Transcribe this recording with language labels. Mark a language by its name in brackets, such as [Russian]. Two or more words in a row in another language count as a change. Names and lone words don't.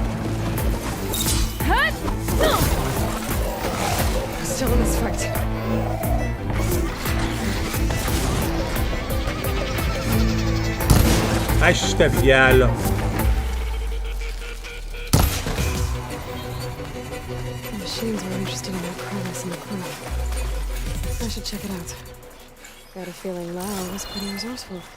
[English] Still in this fight. [Greek] Άι στο διάλο. [English] The machines were interested in that crevice in the cliff. I should check it out. Got a feeling Lau was pretty resourceful.